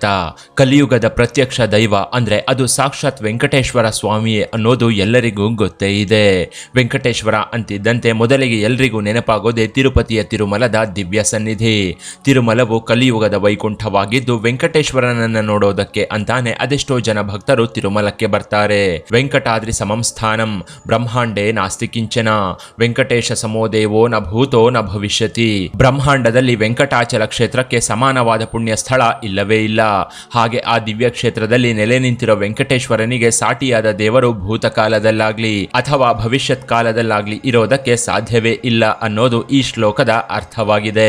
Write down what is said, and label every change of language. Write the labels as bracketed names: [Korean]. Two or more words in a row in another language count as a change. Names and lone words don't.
[Kannada] ಕಲಿಯುಗದ ಪ್ರತ್ಯಕ್ಷ ದೈವ ಅಂದರೆ ಅದು ಸಾಕ್ಷಾತ್ ವೆಂಕಟೇಶ್ವರ ಸ್ವಾಮಿಯೇ ಅನ್ನೋದು ಎಲ್ಲರಿಗೂ ಗೊತ್ತೇ ಇದೆ. ವೆಂಕಟೇಶ್ವರ ಅಂತಿದ್ದಂತೆ ಮೊದಲಿಗೆ ಎಲ್ರಿಗೂ ನೆನಪಾಗೋದೇ ತಿರುಪತಿಯ ತಿರುಮಲದ ದಿವ್ಯ ಸನ್ನಿಧಿ. ತಿರುಮಲವು ಕಲಿಯುಗದ ವೈಕುಂಠವಾಗಿದ್ದು ವೆಂಕಟೇಶ್ವರನನ್ನು ನೋಡೋದಕ್ಕೆ ಅಂತಾನೆ ಅದೆಷ್ಟೋ ಜನ ಭಕ್ತರು ತಿರುಮಲಕ್ಕೆ ಬರ್ತಾರೆ. [Sanskrit] ವೆಂಕಟಾದ್ರಿ ಸಮಂ ಸ್ಥಾನಂ ಬ್ರಹ್ಮಾಂಡೇ ನಾಸ್ತಿ ಕಿಂಚನ, ವೆಂಕಟೇಶ ಸಮೋ ದೇವೋ ನ ಭೂತೋ ನ ಭವಿಷ್ಯತಿ. [Kannada] ಬ್ರಹ್ಮಾಂಡದಲ್ಲಿ ವೆಂಕಟಾಚಲ ಕ್ಷೇತ್ರಕ್ಕೆ ಸಮಾನವಾದ ಪುಣ್ಯ ಸ್ಥಳ ಇಲ್ಲವೇ ಇಲ್ಲ. ಹಾಗೆ ಆ ದಿವ್ಯ ಕ್ಷೇತ್ರದಲ್ಲಿ ನೆಲೆ ನಿಂತಿರೋ ವೆಂಕಟೇಶ್ವರನಿಗೆ ಸಾಟಿಯಾದ ದೇವರು ಭೂತಕಾಲದಲ್ಲಾಗ್ಲಿ ಅಥವಾ ಭವಿಷ್ಯತ್ ಕಾಲದಲ್ಲಾಗ್ಲಿ ಇರೋದಕ್ಕೆ ಸಾಧ್ಯವೇ ಇಲ್ಲ ಅನ್ನೋದು ಈ ಶ್ಲೋಕದ ಅರ್ಥವಾಗಿದೆ.